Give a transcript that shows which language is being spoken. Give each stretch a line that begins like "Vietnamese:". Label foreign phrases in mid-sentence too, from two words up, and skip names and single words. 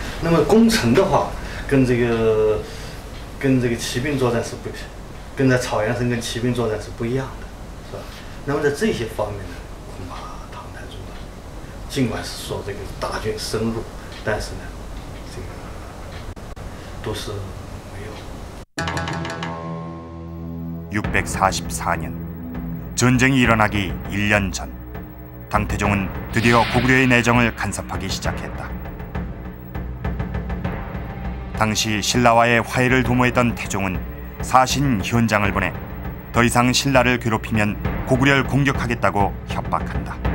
Chinese: 那么攻城的话，跟这个骑兵作战是不，跟在草原上跟骑兵作战是不一样的，是吧？那么在这些方面呢，恐怕唐太宗呢，尽管是说这个大军深入，但是呢，这个都是没有。
Korean: 644년, 전쟁이 일어나기 1년 전, 당태종은 드디어 고구려의 내정을 간섭하기 시작했다. 당시 신라와의 화해를 도모했던 태종은 사신 현장을 보내 더 이상 신라를 괴롭히면 고구려를 공격하겠다고 협박한다.